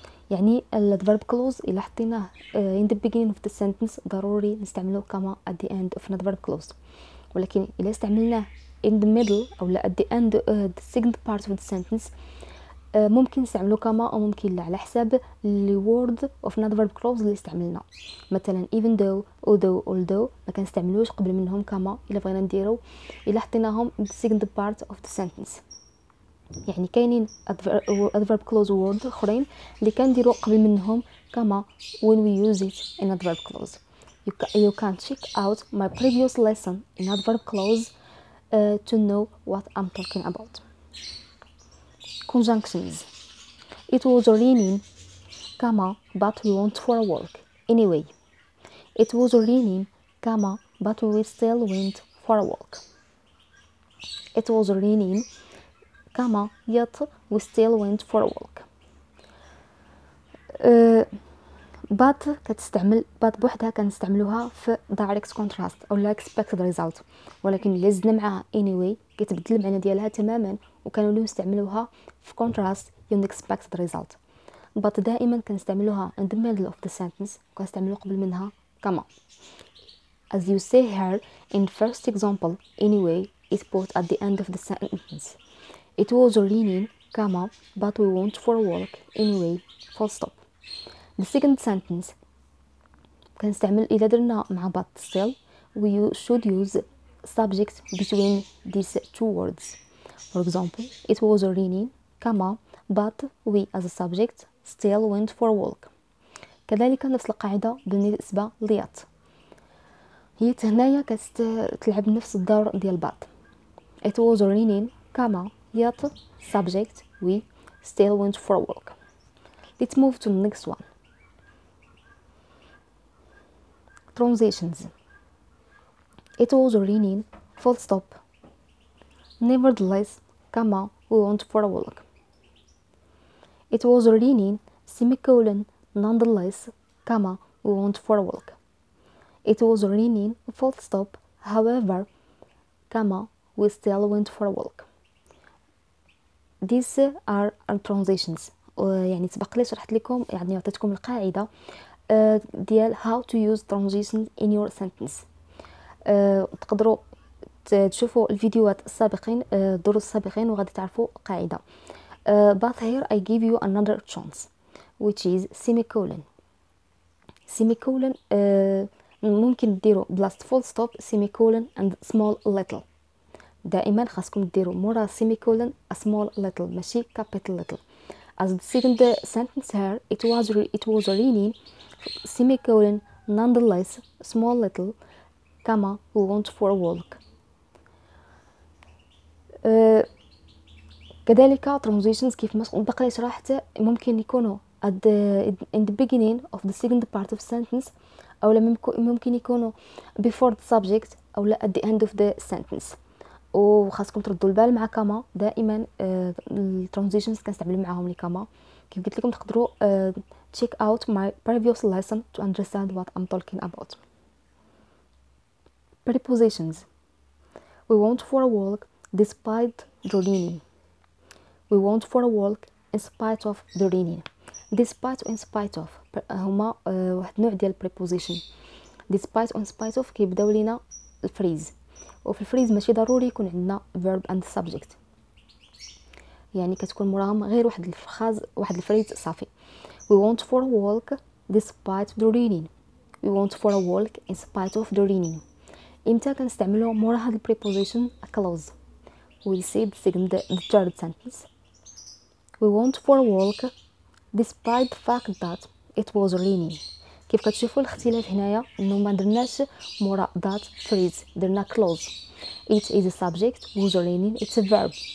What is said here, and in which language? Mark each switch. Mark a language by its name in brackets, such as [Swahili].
[Arabic] يعني الادفيرب كلوز الى حطيناه [English] in the beginning of the sentence [Arabic] ضروري نستعملوه كما [English] at the end of an adverb clause، [Arabic] ولكن الى استعملناه [English] in the middle [Arabic] او لا [English] at the end the second part of the sentence [Arabic] ممكن نستعملو كما او ممكن لا، على حساب ال [English] word of an adverb clause [Arabic] اللي استعملنا. مثلا [English] even though although [Arabic] ما كنستعملوش قبل منهم كما الا بغينا نديرو الا حطيناهم [English] in the second part of the sentence. [Arabic] يعني كاينين [English] adverb clause word [Arabic] اخرين اللي كنديروا قبل منهم كما [English] when we use it in adverb clause. You can check out my previous lesson in adverb clause to know what I'm talking about. Conjunctions. It was raining, comma, but we went for a walk anyway. It was raining, comma, but we still went for a walk. It was raining, comma, yet we still went for a walk. [Arabic] but كتستعمل but بوحدها كنستعملوها في [English] direct contrast [Arabic] او لا [English] expected result، [Arabic] ولكن اللي زدنا معاها anyway كتبدل المعنى ديالها تماما وكنوليو نستعملوها في [English] contrast unexpected result. [Arabic] but دائما كنستعملوها [English] in the middle of the sentence [Arabic] وكنستعملو قبل منها كما. [English] as you see here in first example anyway is put at the end of the sentence. It was raining, comma, but we went for a walk anyway, full stop. The second sentence [Arabic] كنستعمل إذا درنا مع [English] but still we should use subject between these two words. For example, it was raining, comma, but we as a subject still went for a walk. [Arabic] كذلك نفس القاعدة بالنسبة ليات، هي هنايا كتلعب نفس الدور ديال but. [English] It was raining, comma, yet subject we still went for a walk. Let's move to the next one. Transitions. It was raining, full stop. Nevertheless, comma, we went for a walk. It was raining, semicolon, nonetheless, comma, we went for a walk. It was raining, full stop. However, comma, we still went for a walk. these are transitions. [Arabic] يعني سبق لي شرحت لكم، يعني عطيتكم القاعده ديال [English] how to use transitions in your sentence. [Arabic] تقدروا تشوفوا الفيديوهات السابقين، الدروس السابقين، وغادي تعرفوا قاعده. [English] But here I give you another chance which is semicolon. semicolon [Arabic] ممكن ديروا بلاصه [English] full stop semicolon and small little. [Arabic] دائما خاصكم ديروا مورا [English] semicolon a small little [Arabic] ماشي [English] capital little. As the second sentence here, it was raining semicolon nonetheless small little comma we went for a walk. [Arabic] كذلك transitions كيف ما بقى شرحت ممكن يكونوا [English] in the beginning of the second part of sentence، [Arabic] أو ممكن يكونوا [English] before the subject [Arabic] أو لا [English] at the end of the sentence. [Arabic] وخاصكم تردوا البال مع كاما دائما. الترانزيشنز كنستعمل معاهم لي كاما. كيف قلت لكم تقدروا [English] check out my previous lesson to understand what I'm talking about. Prepositions. We went for a walk despite the raining. We went for a walk in spite of the raining. despite و in spite of [Arabic] هما واحد نوع ديال [English] preposition. [Arabic] despite و in spite of كيبداو لينا الفريز، وفي الفريز ماشي ضروري يكون عندنا [English] verb and subject، [Arabic] يعني كتكون موراهم غير واحد الفراز واحد الفريز صافي. [English] We went for a walk despite the raining. We went for a walk in spite of the raining. [Arabic] امتى كنستعملو مورا هاد البريبوزيشن clause؟ [English] we said the third sentence. We went for a walk despite the fact that it was raining. [Arabic] كيف كتشوفوا الاختلاف هنايا انه ما درناش مورا [English] that phrase، [Arabic] درنا clause. [English] It is a subject was raining it's a verb.